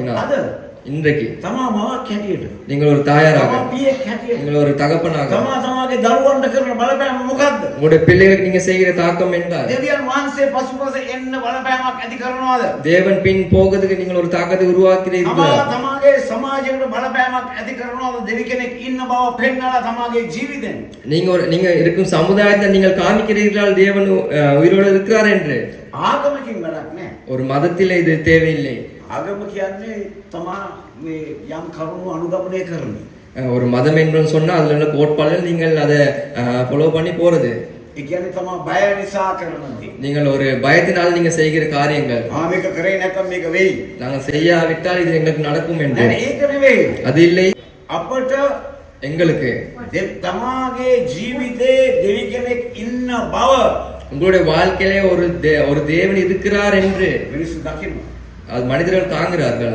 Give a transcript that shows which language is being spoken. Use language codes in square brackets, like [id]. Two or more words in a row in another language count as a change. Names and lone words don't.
[ta] உருவாக்கினார். அது இன்றைக்கு [si] තමා මවක් හැටියට [ta] நீங்கள் ஒரு தாயாராக, [si] තමා පියෙක් හැටියට [ta] நீங்கள் ஒரு தகப்பனாக, [si] තමාගේ දරුවන්ට කරන බලපෑම මොකද්ද? [ta] உங்களுடைய பிள்ளைகளுக்கு நீங்க செய்கிற தாக்கம் என்றால் [si] දෙවියන් වහන්සේ පසුපස එන්න බලපෑමක් ඇති කරනවාද? [ta] தேவன் பின் போகிறதுக்கு நீங்கள் ஒரு தாக்கத்தை உருவாக்குறீர்களா? [si] තමාගේ සමාජයට බලපෑමක් ඇති කරනවාද? දෙවි කෙනෙක් ඉන්න බව පෙන්නලා තමාගේ ජීවිතෙන් [ta] நீங்க இருக்கும் சமுதாயத்தை நீங்கள் காமிக்கிறீர்கள் தேவன் உயிரோடு இருக்கிறார் என்று. [si] ආගමකින් වැඩක් නැහැ. [ta] ஒரு மதத்திலே இது தேவையில்லை. [si] ආගම කියන්නේ තමා මේ යම් කරුණු අනුගමනය කරන. [ta] ஒரு மதம் என்று சொன்னா அதுல உள்ள கோட்பாடுகள் நீங்கள் அதை ஃபாலோ பண்ணி போறது. [si] ඒ කියන්නේ තමා බය නිසා කරන දේ. [ta] நீங்கள் ஒரு பயத்தினால் நீங்க செய்கிற காரியங்கள், [si] මේක කරේ නැත්නම් මේක වෙයි. [ta] நாங்க செய்யாவிட்டால் இது எங்களுக்கு நடக்கும் என்று. [si] ඒක නෙවෙයි. [ta] அது இல்லை. [si] අපට [ta] எங்களுக்கு [si] තමාගේ ජීවිතේ දෙවි කෙනෙක් ඉන්න බව [ta] உங்களுடைய வாழ்க்கையிலே ஒரு தேவன் இருக்கிறார் என்று [si] මිනිස්සු දකිනවා. [ta] அது மனிதர்கள் தாங்குகிறார்களா?